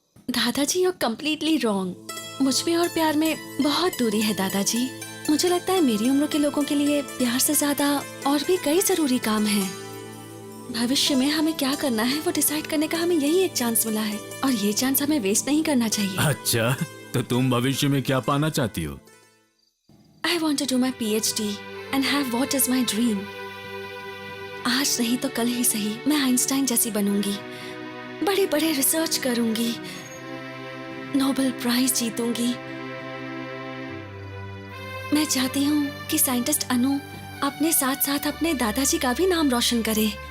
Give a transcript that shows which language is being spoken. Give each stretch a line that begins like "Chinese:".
Hindi: दादाजी,
English: You completely wrong.
Hindi: मुझ में और प्यार में बहुत दूरी है दादाजी। मुझे लगता है मेरी उम्र के लोगों के लिए प्यार से ज्यादा और भी कई जरूरी काम हैं। भविष्य में हमें क्या करना है वो डिसाइड करने का हमें यही एक चांस मिला है, और ये चांस हमें वेस्ट नहीं करना चाहिए। अच्छा, तो तुम भविष्य में क्या पाना चाहती हो?
English: I want to do my PhD and have what is my dream.
Hindi: आज नहीं तो कल ही सही मैं आइंस्टाइन जैसी बनूंगी, बड़े बड़े रिसर्च करूंगी, नोबेल प्राइज जीतूंगी। मैं चाहती हूँ कि साइंटिस्ट अनु अपने साथ साथ अपने दादाजी का भी नाम रोशन करे।